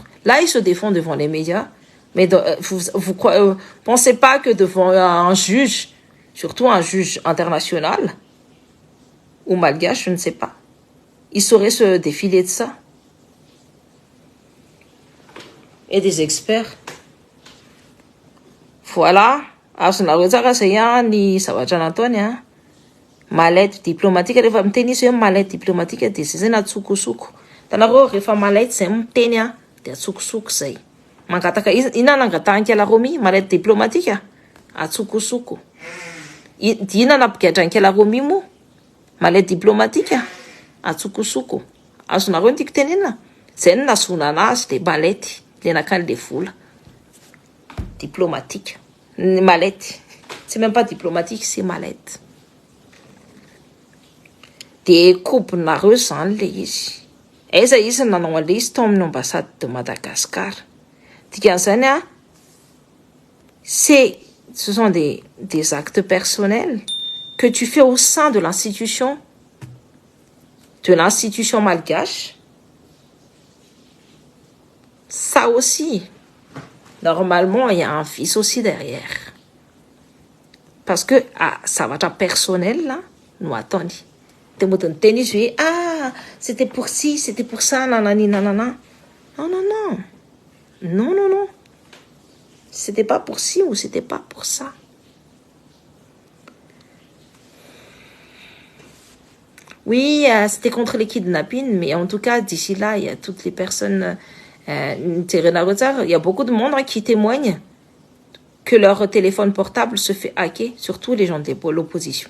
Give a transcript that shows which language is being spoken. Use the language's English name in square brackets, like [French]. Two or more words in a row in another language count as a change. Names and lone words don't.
[French] Là, il se défend devant les médias. Mais vous pensez pas que devant un juge, surtout un juge international ou malgache, je ne sais pas, il saurait se défiler de ça. Et des experts. Voilà. Mallette diplomatique [Malagasy] rehefa miteny izy hoe [French] mallette diplomatique [Malagasy] dia zay na atsokosoko. Tanareo rehefa mallette zay miteny dia atsokosoko zay. Mangataka ina nangatahana Romi [French] mallette diplomatique [Malagasy] atsokosoko. Dina napigadran Romi mo [French] mallette diplomatique [Malagasy] atsokosoko. Azonareo tiako tenenina. Zay no nazona anazy le mallette le nakany le vola. [French] Diplomatique. Mallette. C'est même pas diplomatique, c'est mallette. [Malagasy] Dia kopinareo zany le izy. Aiza izy nanao an'le izy tao amin'ny [French] ambassade de Madagascar. Dikan'izany ce sont des actes personnels que tu fais au sein de l'institution malgache. Ça aussi, normalement, il y a un fils aussi derrière. parce que [Malagasy] zavatra personnel là no ataony de mody nyteny izy hoe [French] c'était pour ci c'était pour ça nanani nanana non non non non non non c'était pas pour ci ou c'était pas pour ça. Oui, c'était contre les kidnappings, mais en tout cas, d'ici là, il y a toutes les personnes, il y a beaucoup de monde qui témoignent que leur téléphone portable se fait hacker, surtout les gens de l'opposition.